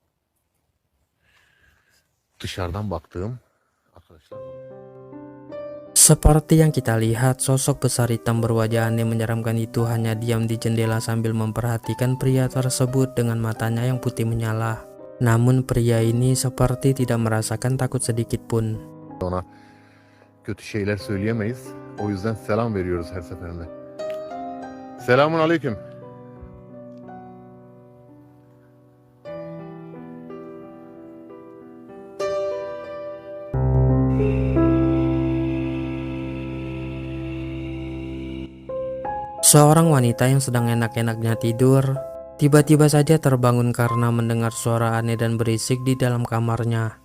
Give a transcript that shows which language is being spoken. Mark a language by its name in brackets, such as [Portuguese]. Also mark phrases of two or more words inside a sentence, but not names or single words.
[Turkish] Dışarıdan baktığım arkadaşlar. [Indonesian] Seperti yang kita lihat, sosok besar hitam berwajah aneh menyeramkan itu hanya diam di jendela sambil memperhatikan pria tersebut dengan matanya yang putih menyala. Namun pria ini seperti tidak merasakan takut sedikit pun. [Turkish] Ona kötü şeyler söyleyemeyiz. O yüzden selam veriyoruz her seferinde. Selamun aleyküm. [Indonesian] Seorang wanita yang sedang enak-enaknya tidur, tiba-tiba saja terbangun karena mendengar suara aneh dan berisik di dalam kamarnya.